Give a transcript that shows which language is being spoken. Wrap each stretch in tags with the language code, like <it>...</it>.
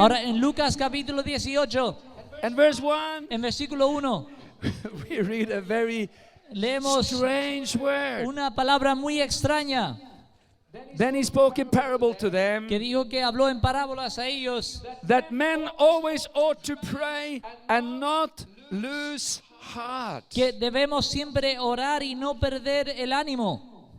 <es>Ahora en Lucas capítulo 18,</es> <en>and verse 1,</en> <es>en versículo 1,</es> <en>we read a very</en> <es>leemos</es> <en>strange word.</en> <es>una palabra muy extraña</es> <en>Then he spoke in parable to them</en> <es>que dijo que habló en parábolas a ellos,</es> <en>that men always ought to pray and not lose heart.</en> <es>que debemos siempre orar y no perder el ánimo.</es>